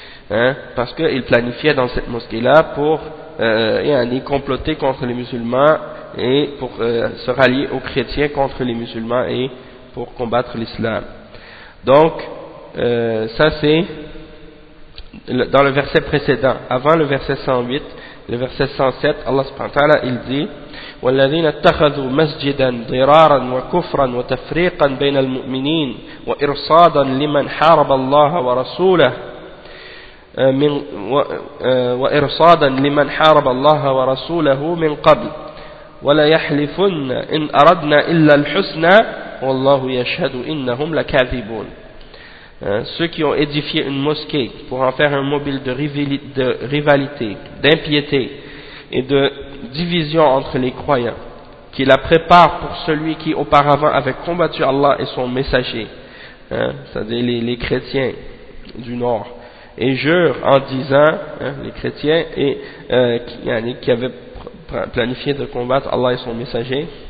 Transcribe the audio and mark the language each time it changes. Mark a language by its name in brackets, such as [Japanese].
[French] Hein, parce qu'il planifiait dans cette mosquée-là pour y comploter contre les musulmans et pour se rallier aux chrétiens contre les musulmans et pour combattre l'islam. Donc, ça c'est dans le verset précédent. Avant le verset 108, le verset 107, Allah subhanahu wa ta'ala, il dit [Arabic] والذين اتخذوا مسجدا ضرارا وكفرا وتفريقا بين المؤمنين وإرصادا لمن حارب الله ورسوله من وإرصادا لمن حارب الله ورسوله من قبل ولا يحلفن إن أردنا إلا الحسنى والله يشهد إنهم لكاذبون. [French] Ceux qui ont édifié une mosquée pour en faire un mobile de rivalité, d'impiété et de division entre les croyants, qui la préparent pour celui qui auparavant avait combattu Allah et son messager, c'est-à-dire les chrétiens du nord, et jure en disant, les chrétiens et qui avaient planifié de combattre Allah et son messager,